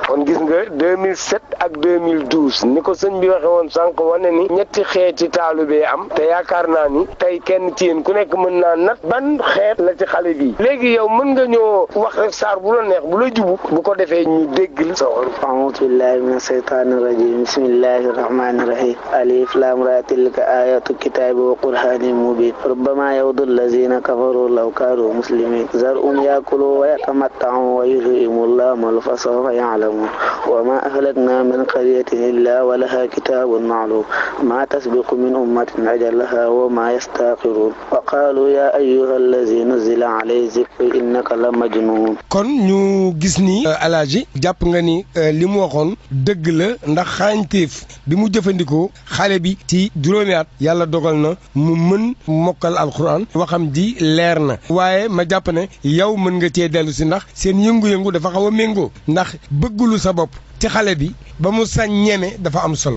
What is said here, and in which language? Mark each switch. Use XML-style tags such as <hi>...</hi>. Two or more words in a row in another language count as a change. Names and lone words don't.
<wo>kon gis nga 2007 ak 2012 ni ko sëñ bi waxe woon sànq wane ni ñetti xeeti taalibee am te yaakaar naa ni tey kenn ci yéen ku nekk mën naa nat ban xeet la ci xale bi léegi yow mën nga ñoo wax rek saar bu la neex bu la jubu bu ko defee ñu dégg la soxol.</wo> <ar>أعوذ بالله من الشيطان الرجيم بسم الله الرحمن الرحيم الر تلك آيات كتاب وقرآن مبين ربما يود الذين كفروا لو كانوا مسلمين ذرهم يأكلوا ويتمتعوا ويلههم الله فسوف يعلمون وما أهلكنا من قرية إلا ولها كتاب معلوم ما تسبق من أمة أجلها وما يستأخرون وقالوا يا أيها الذي نزل عليه ذكر إنك لمجنون.</ar> <wo>kon ñu gis ni Alaaji jàpp nga ni li mu waxoon dëgg la ndax xarañteef bi mu jëfandikoo xale bi ci juróomi at yàlla dogal na mu mën mokkal alxuraan waxam ji leer na waaye ma jàpp ne yow mën nga cee dellu si ndax seen yëngu-yëngu dafa xaw a méngoo ndax bëggulu sa bopp ci xale bi ba mu sañ ñeme dafa am solo.</wo>